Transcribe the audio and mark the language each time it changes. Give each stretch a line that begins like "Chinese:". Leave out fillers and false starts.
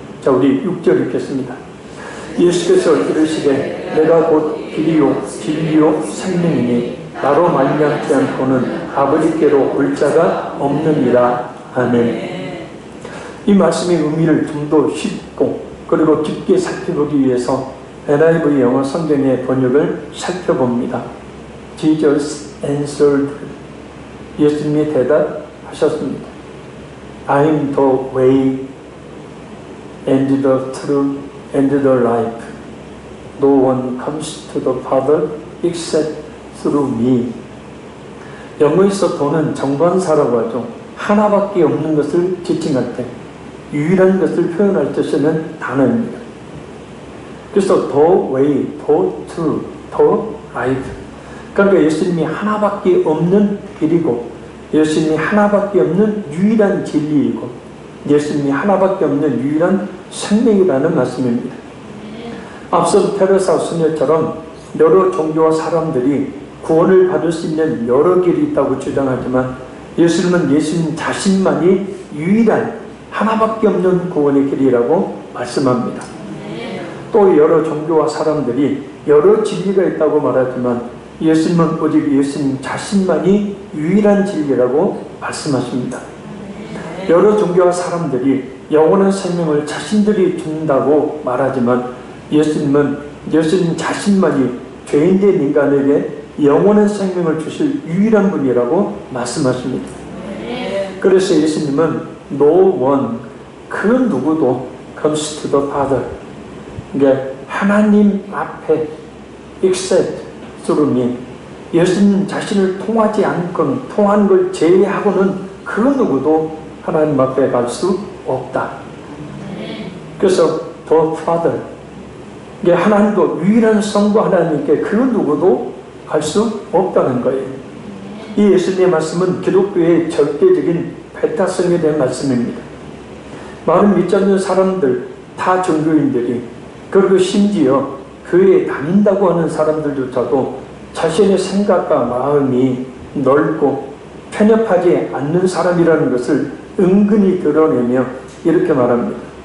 Korean: 자, 우리 6절 읽겠습니다. 예수께서 이르시되 내가 곧 길이요 진리요 생명이니 나로 말미암지 않고는 아버지께로 올 자가 없느니라. 아멘. 이 말씀의 의미를 좀 더 쉽고 그리고 깊게 살펴보기 위해서 NIV 영어 성경의 번역을 살펴봅니다.
English: Jesus answered.
Korean: 예수님이 대답하셨습니다.
English: I am the way and the truth and the life. No one comes to the Father except through me.
Korean: 영어에서 도는 정관사라고 하죠. 하나밖에 없는 것을 지칭할 때 유일한 것을 표현할 때 쓰는 단어입니다.
English: 그래서 the way, the truth, the life.
Korean: 그러니까 예수님이 하나밖에 없는 길이고 예수님이 하나밖에 없는 유일한 진리이고 예수님이 하나밖에 없는 유일한 생명이라는 말씀입니다. 앞선 테레사 수녀처럼 여러 종교와 사람들이 구원을 받을 수 있는 여러 길이 있다고 주장하지만 예수님은 예수님 자신만이 유일한 하나밖에 없는 구원의 길이라고 말씀합니다. 또 여러 종교와 사람들이 여러 진리가 있다고 말하지만 예수님은 오직 예수님 자신만이 유일한 진리라고 말씀하십니다. 여러 종교와 사람들이 영원한 생명을 자신들이 준다고 말하지만 예수님은 예수님 자신만이 죄인된 인간에게 영원한 생명을 주실 유일한 분이라고 말씀하십니다. 그래서 예수님은
English: No one,
Korean: 그 누구도
English: comes to the Father.
Korean: 그러니까 하나님 앞에
English: except through me.
Korean: 예수님 자신을 통하지 않건 통한 걸 제외하고는 그 누구도 하나님 앞에 갈 수 없다.
English: 그래서 the Father.
Korean: 하나님도 유일한 성부 하나님께 그 누구도 갈 수 없다는 거예요. 이 예수님의 말씀은 기독교의 절대적인 배타성에 대한 말씀입니다. 많은 믿지 않는 사람들, 타 종교인들이 그리고 심지어 교회에 다닌다고 하는 사람들조차도 자신의 생각과 마음이 넓고 편협하지 않는 사람이라는 것을 은근히 드러내며 이렇게 말합니다.